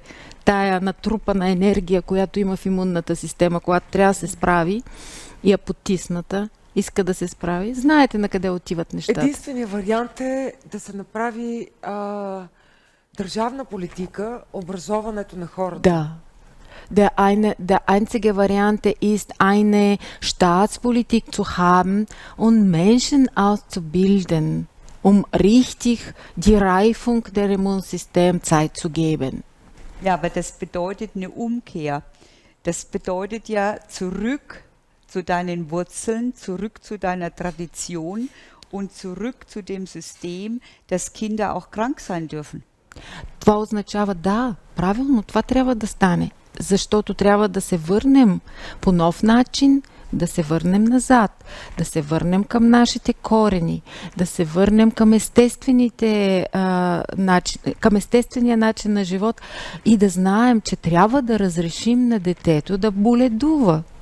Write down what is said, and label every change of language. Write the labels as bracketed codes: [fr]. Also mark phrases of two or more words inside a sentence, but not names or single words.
[bg] Тая натрупана енергия, която има в имунната система, когато трябва да се справи, и я потисната, иска да се справи. Знаете на къде отиват нещата. Единственият вариант е да се направи държавна политика, образоването на хората. Да. [de] der einzige Variante ist, eine Staatspolitik zu haben und Menschen auszubilden, um richtig die Reifung der Immunsystem Zeit zu geben. Ja, aber das bedeutet eine Umkehr. Das bedeutet ja zurück zu deinen Wurzeln, zurück zu deiner Tradition und zurück zu dem System, dass Kinder auch krank sein dürfen. [bg] Това означава да, правилно, това трябва да стане, защото трябва да се върнем по нов начин, да се върнем назад, да се върнем към нашите корени, да се върнем към към естествения начин на живот и да знаем, че трябва да разрешим на детето да боледува.